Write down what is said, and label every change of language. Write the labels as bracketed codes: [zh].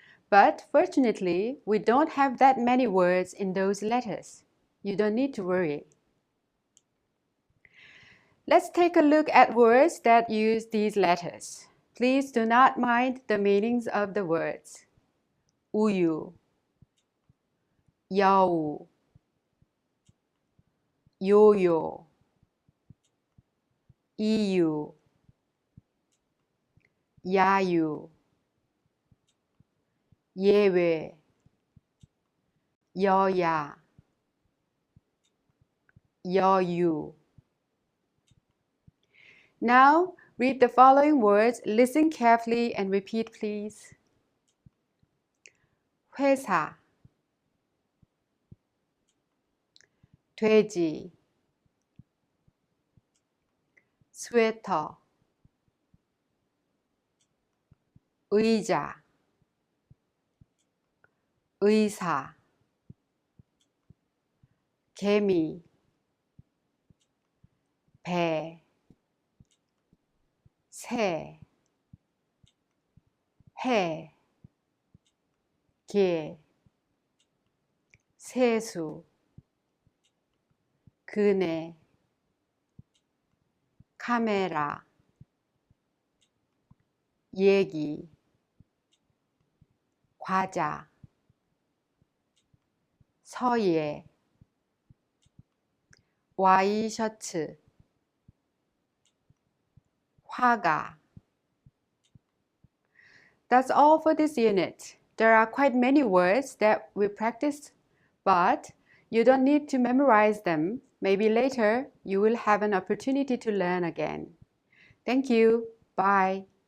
[en] But fortunately, we don't have that many words in those letters. You don't need to worry. Let's take a look at words that use these letters. Please do not mind the meanings of the words. [ko] 우유, 여우, 요요, 이유, 야유, 예외, 여야, 여유. [en] Now, read the following words, listen carefully and repeat please. [ko] 회사, 돼지, 스웨터, 의자, 의사, 개미, 배, 새, 해, 개, 세수, 그네, 카메라, 얘기, 과자, 서예, 와이셔츠, 화가. [en] That's all for this unit. There are quite many words that we practiced, but you don't need to memorize them. Maybe later you will have an opportunity to learn again. Thank you. Bye.